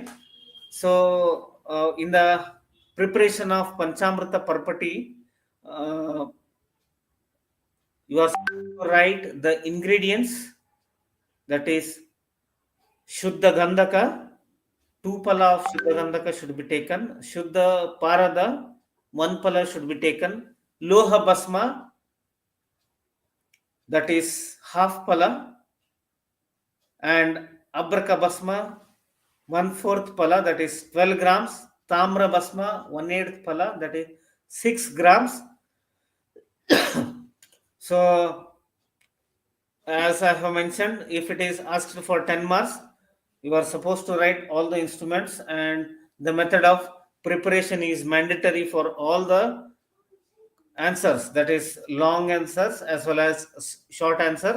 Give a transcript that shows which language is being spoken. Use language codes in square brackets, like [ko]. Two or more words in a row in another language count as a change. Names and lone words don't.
[en] So, in the preparation of Panchamrita Parpati, uh, you are supposed to write the ingredients, that is Shuddha Gandhaka, 2 pala of Shuddha Gandhaka should be taken, Shuddha Parada, 1 pala should be taken, Loha Basma, that is half pala, and Abraka Basma, 1/4 pala, that is 12 grams, Tamra Basma, 1/8 pala, that is 6 grams. So, as I have mentioned, if it is asked for 10 marks, you are supposed to write all the instruments, and the method of preparation is mandatory for all the answers, that is long answers as well as short answer.